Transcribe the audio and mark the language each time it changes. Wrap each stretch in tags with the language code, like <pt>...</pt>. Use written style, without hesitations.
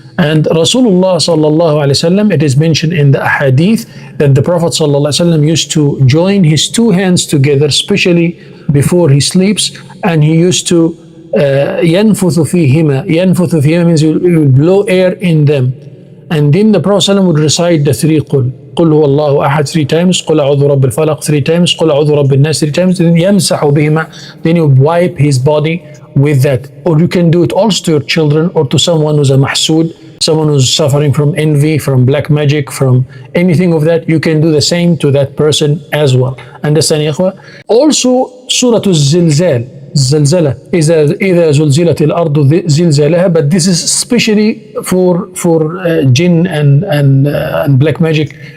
<en>And Rasulullah sallallahu alaihi wasallam, it is mentioned in the hadith that the Prophet sallallahu alaihi wasallam used to join his 2 hands together, especially before he sleeps, and he used to yanfuthu fihima. Yanfuthu fihima means he will blow air in them. And then the Prophet sallallahu alaihi wasallam would recite the 3 qul.</en> <ar>قل هو الله أحد 3 times, قل أعوذ برب الفلق 3 times, قل أعوذ برب الناس 3 times, then يمسح بهما,</ar> <en>then you wipe his body with that. Or you can do it also to your children or to someone who's a mahsood, someone who's suffering from envy, from black magic, from anything of that. You can do the same to that person as well. Understand, ya ikhwa? Also, Surah Al-Zilzal, Zalzala,</en> <ar>إذا زلزلت الأرض زلزالها,</ar> <en>but this is especially for jinn and black magic.</en>